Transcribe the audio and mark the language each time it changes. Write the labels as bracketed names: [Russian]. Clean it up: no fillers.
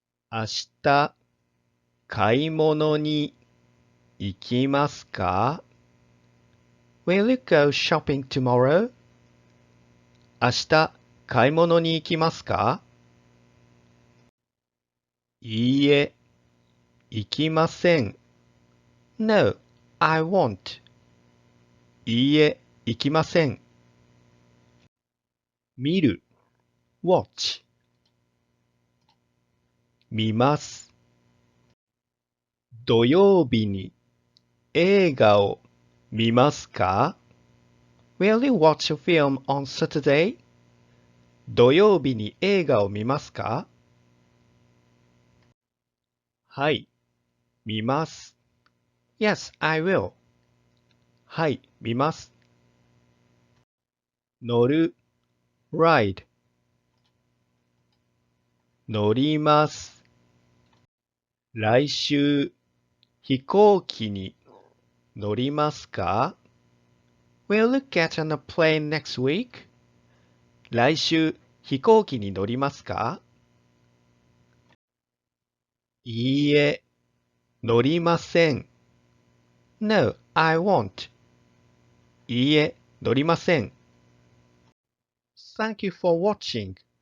[Japanese] 明日、買い物に行きますか？ [English] Will you go shopping tomorrow? [Japanese] 明日、買い物に行きますか？いいえ、行きません。 [English] No, I won't. [Japanese] いいえ、行きません。見る、watch。見ます。土曜日に映画を見ますか？ [English] Will you watch a film on Saturday? [Japanese] 土曜日に映画を見ますか？はい、見ます。 [English] Yes, I will. [Japanese] はい、見ます。乗る、ride。乗ります。来週、飛行機に乗りますか？ [English] Will you get on a plane next week? [Japanese] 来週、飛行機に乗りますか？いいえ、乗りません。 [English] No, I won't. [Japanese] いいえ、乗りません。 [English] Thank you for watching.